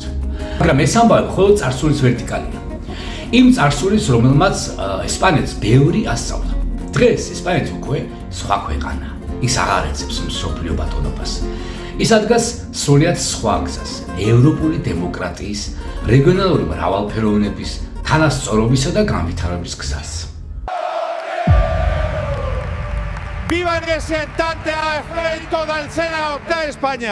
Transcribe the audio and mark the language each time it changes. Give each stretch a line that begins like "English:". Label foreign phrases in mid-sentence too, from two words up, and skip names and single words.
Georgian: მაგრამ ეს ამბავი მხოლოდ წარსულის ვერტიკალია. იმ წარსულის, რომელმაც ესპანეთს ბევრი ასწავლა. დღეს ესპანეთი უკვე სხვა ქვეყანაა. ის აღარ ეძებს მსოფლიო ბატონობას. ის ადგას სრულიად სხვა გზას, ევროპული დემოკრატიის, რეგიონალური მრავალფეროვნების, თანასწორობისა და განვითარების გზას.
Spanish: Viva el representante electo del Senado de España.